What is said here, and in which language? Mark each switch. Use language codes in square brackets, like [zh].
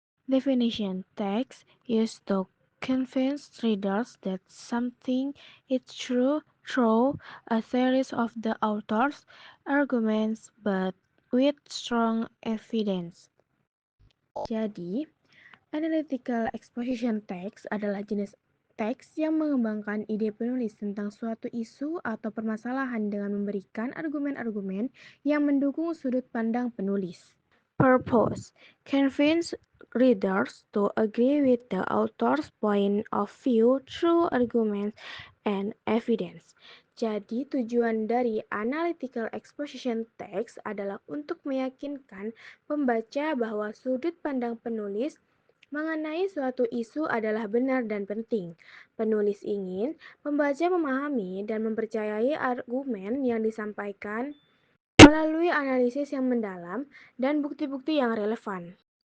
[en] Definition: text used to convince readers that something is true through a series of the author's arguments but with strong evidence. [id] Jadi, analytical exposition text adalah jenis teks yang mengembangkan ide penulis tentang suatu isu atau permasalahan dengan memberikan argumen-argumen yang mendukung sudut pandang penulis. [en] Purpose: convince readers to agree with the author's point of view through arguments and evidence. [id] Jadi, tujuan dari analytical exposition text adalah untuk meyakinkan pembaca bahwa sudut pandang penulis mengenai suatu isu adalah benar dan penting. Penulis ingin pembaca memahami dan mempercayai argumen yang disampaikan melalui analisis yang mendalam dan bukti-bukti yang relevan.